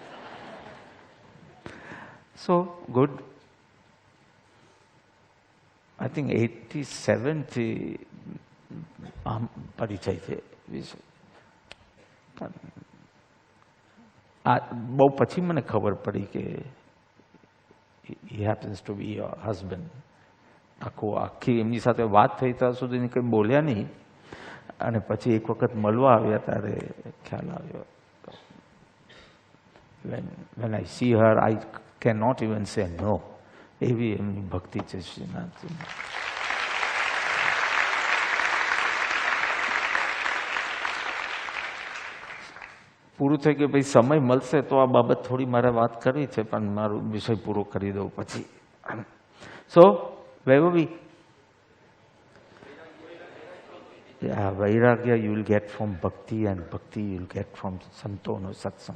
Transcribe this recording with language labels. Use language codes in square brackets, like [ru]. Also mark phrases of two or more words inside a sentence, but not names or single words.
[en] So good. I think [gu] 87 થી આમ પરિચય છે. આ બહુ પછી મને ખબર પડી કે [en] he happens to be your husband. [gu] આખી એમની સાથે વાત થઈ ત્યાં સુધી કંઈ બોલ્યા નહીં. અને પછી એક વખત મળવા આવ્યા ત્યારે ખ્યાલ આવ્યો. [en] when I see her, I cannot even say no. [gu] એવી એમની ભક્તિ છે શ્રીનાથજી. પૂરું થઈ ગયું. ભાઈ સમય મળશે તો આ બાબત થોડી મારે વાત કરવી છે, પણ મારું વિષય પૂરો કરી દઉં પછી. [en] So Vaibhavi, vairagya you will get from bhakti, and bhakti you will get from [gu] સંતોનો સત્સંગ.